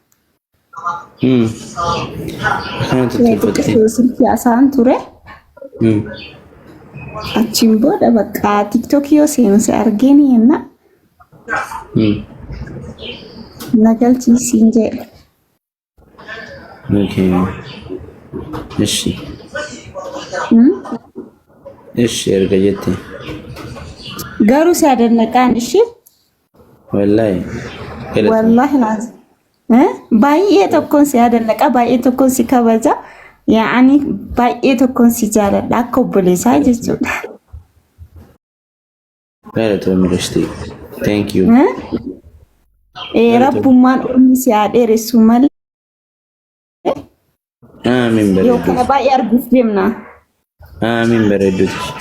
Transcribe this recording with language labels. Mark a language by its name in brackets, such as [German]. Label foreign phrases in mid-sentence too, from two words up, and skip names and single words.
[Oromo] akkanatti tolfattee Xiqqoo silkii haasa'an ture. Achiin booda bakka tiktookii yoo seenu si argeen yenna. Nagalchiisiin jedhe. okay [Amharic] እሺ እሺ [Oromo] erga jette Garuu si adanaqaan ishee wallahi [Arabic] والله لازم. [Oromo] Baay'ee tokkoon si adanaqa, baay'ee tokkoon si kabaja. Yaani baay'ee tokkoon si jaaladha akka obboleessaa jechuudha. galatoomii rashtii [English] thank you [Oromo] Rabbummaan ormi si haa dheeressu malee amiin yoo kana baay'ee arguuf deemna. amiin bareedduuti